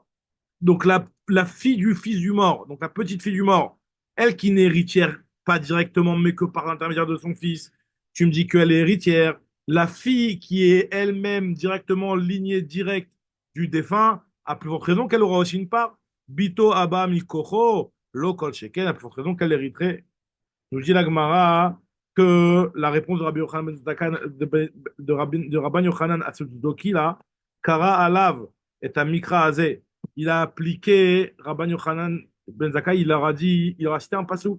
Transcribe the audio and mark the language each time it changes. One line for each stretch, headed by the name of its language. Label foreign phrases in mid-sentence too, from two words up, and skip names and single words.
French: Donc la fille du fils du mort, donc la petite fille du mort, elle qui n'est héritière pas directement, mais que par l'intermédiaire de son fils, tu me dis qu'elle est héritière. La fille qui est elle-même directement lignée directe du défunt, a plus forte raison qu'elle aura aussi une part.
Hebrew: בתו הבאה מכוחו, לא כל שכן,
French: a plus forte raison qu'elle hériterait. Nous dit la Gemara que la réponse de Rabbi Yochanan de Rabban Yochanan à ce doki là,
Hebrew: קרא עליו
French: et à
Hebrew: מקרא הזה,
French: il a appliqué Rabban Yochanan ben Zakkai, il leur a dit, il leur a cité un pasouk.